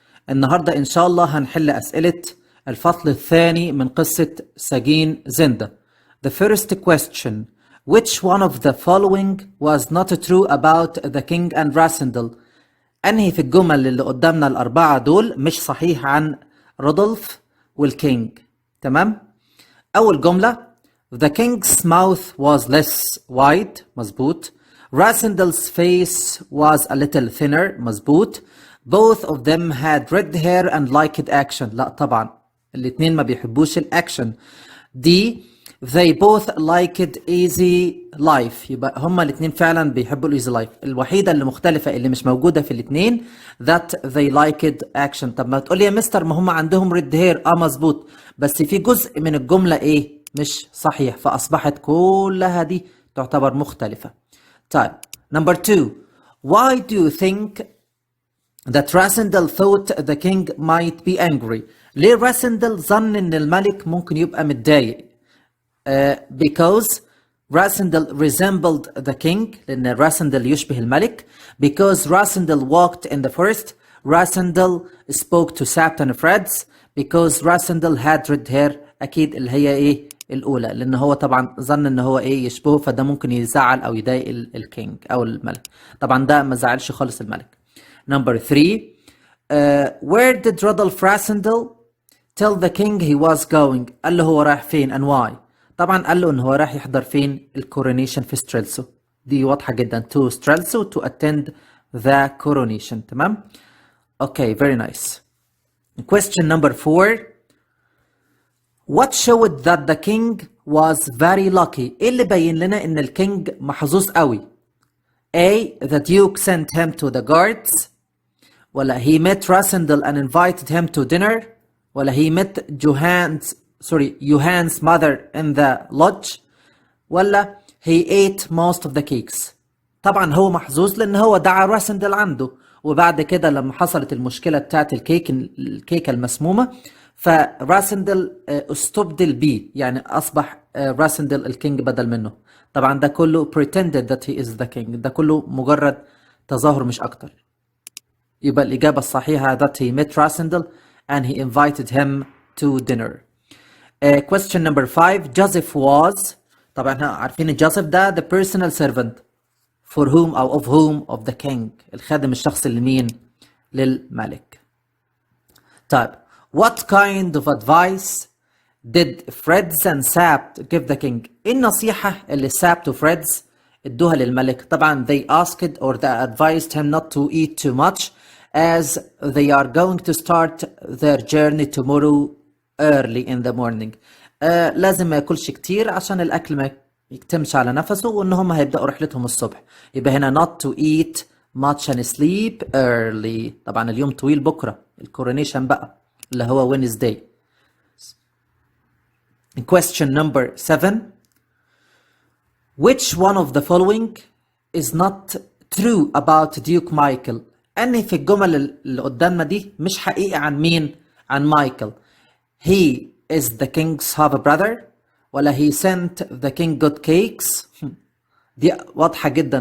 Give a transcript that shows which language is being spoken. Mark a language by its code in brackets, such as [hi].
[ar] النهاردة إن شاء الله هنحل أسئلة الفصل الثاني من قصة سجين زندا. [en] The first question: Which one of the following was not true about the king and Rasendell؟ [ar] أنهي في الجمل اللي قدامنا الأربعة دول مش صحيح عن رودولف والكينج؟ تمام؟ أول جملة: [en] The king's mouth was less wide. [ar] مظبوط. [en] Rasendell's face was a little thinner. [ar] مظبوط. [en] Both of them had red hair and liked action. [ar] لا طبعا الاتنين ما بيحبوش الأكشن. [en] دي They both liked easy life. [ar] يبقى هما الاتنين فعلا بيحبوا الايزي لايف. الوحيدة اللي مختلفة اللي مش موجودة في الاتنين [en] that they liked action. [ar] طب ما تقولي يا مستر ما هما عندهم ريد هير. مظبوط، بس في جزء من الجملة ايه مش صحيح، فأصبحت كلها دي تعتبر مختلفة. [en] طيب number 2: Why do you think that Rasendell thought the king might be angry؟ [ar] ليه راسندل ظن ان الملك ممكن يبقى متضايق؟ [en] Because Rasendell resembled the king. [ar] لأن راسندل يشبه الملك. [en] Because Rasendell walked in the forest. Rasendell spoke to sap and threads. Because Rasendell had red hair. [ar] أكيد اللي هي إيه الأولى، لأن هو طبعا ظن إن هو إيه يشبهه، فده ممكن يزعل أو يضايق الكينج أو الملك. طبعا ده ما زعلش خالص الملك. [en] Number 3: Where did Rodolph Rasendell tell the king he was going؟ [ar] قال له هو رايح فين [en] and why؟ [ar] طبعا قال له ان هو راح يحضر فين الكورونيشن في ستريلسو. دي واضحة جدا. [en] to Strelsau to attend the coronation. [ar] تمام. [en] okay, very nice. question number 4: what showed that the king was very lucky؟ [ar] ايه اللي بين لنا ان الكينج محظوظ قوي؟ [en] A. the duke sent him to the guards، ولا he met Rasendell and invited him to dinner، ولا he met Johan's mother in the lodge، ولا he ate most of the cakes. [ar] طبعا هو محظوظ لان هو دعا راسندل عنده، وبعد كده لما حصلت المشكلة بتاعت الكيكة المسمومة فراسندل استبدل بيه، يعني اصبح راسندل الكينج بدل منه. طبعا ده كله [en] pretended that he is the king. [ar] ده كله مجرد تظاهر مش اكتر. يبقى الإجابة الصحيحة [en] that he met Rasendell and he invited him to dinner. question number 5: Joseph was، [ar] طبعا احنا عارفين جوزيف ده [en] the personal servant for whom أو of whom of the king، [ar] الخادم الشخصي لمين؟ للملك. [en] طيب what kind of advice did Freds and Sapt give the king؟ [ar] ايه النصيحة اللي سابت و Freds ادوها للملك؟ [en] طبعا they asked or they advised him not to eat too much as they are going to start their journey tomorrow early in the morning. [ar] لازم ما ياكلش كتير عشان الاكل ما يكتمش على نفسه، وان هم هيبداوا رحلتهم الصبح. يبقى هنا [en] not to eat much and sleep early. [ar] طبعا اليوم طويل بكره الكورونيشن بقى اللي هو Wednesday. [en] question number 7: which one of the following is not true about Duke Michael؟ [ar] أنهي في الجمل اللي قدامنا دي مش حقيقي عن مين؟ عن مايكل. [en] he is the king's half brother، ولا he sent the king good cakes؟ [ar] دي واضحة جدا.